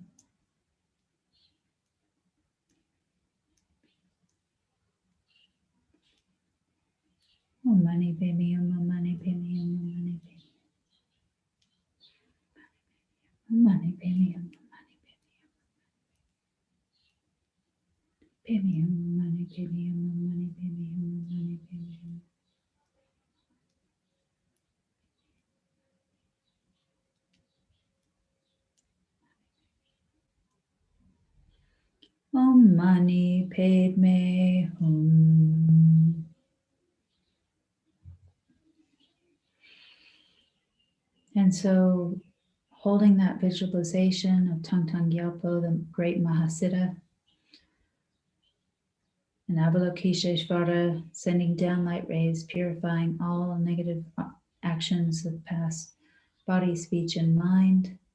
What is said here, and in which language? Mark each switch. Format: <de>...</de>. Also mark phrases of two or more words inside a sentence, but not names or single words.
<sa>Om mani pe mi mo mani pe mi mo mani pe mi. Om mani pe mi mo mani pe mi. Pe mi mo mani pe mi mo mani pe mi mo mani pe mi. Om mani padme hum.</sa> <en>And so, holding that visualization of Thangtong Gyalpo, the great Mahasiddha, and Avalokiteshvara, sending down light rays, purifying all negative actions of past body, speech, and mind,</en>